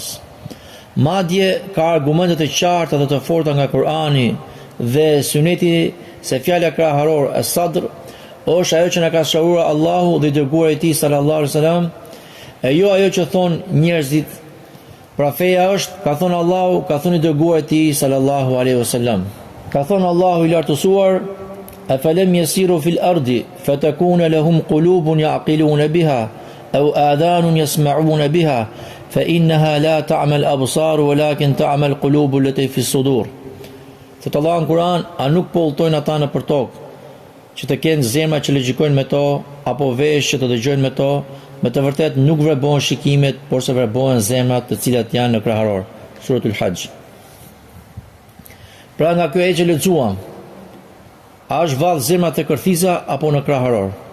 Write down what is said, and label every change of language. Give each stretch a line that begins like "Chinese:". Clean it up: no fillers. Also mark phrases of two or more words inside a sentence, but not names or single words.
Albanian: Madje ka argumente të qarta dhe të forta nga Kurani dhe Suneti se fjala kraharor as-sadr është ajo që na ka shëruar Allahu dhe i dërguari i tij
Arabic: صلى الله عليه وسلم,
Albanian: e jo ajo që thon njerëzit. Pra feja është, ka thënë Allahu, ka thënë i dërguari i tij
Arabic: صلى الله عليه وسلم.
Albanian: Ka thënë Allahu i lartësuar:
Arabic: "أفلم يسيروا في الأرض فتكون لهم قلوب يعقلون بها أو آذان يسمعون بها فإنها لا تعمى الأبصار ولكن تعمى القلوب التي في الصدور."
Albanian: Thot Allah në Kur'an, a nuk po udhtojnë ata në për tokë që të kenë zemra që logjikojnë me to, apo vesh që të dëgjojnë me to, me të vërtet nuk vrebohen shikimet, por se vrebohen zemrat të cilat janë në kraharor. Suratul Hajj. Pra nga kjo e që lexuam, a është vallë zemra të kërthisa apo në kraharor?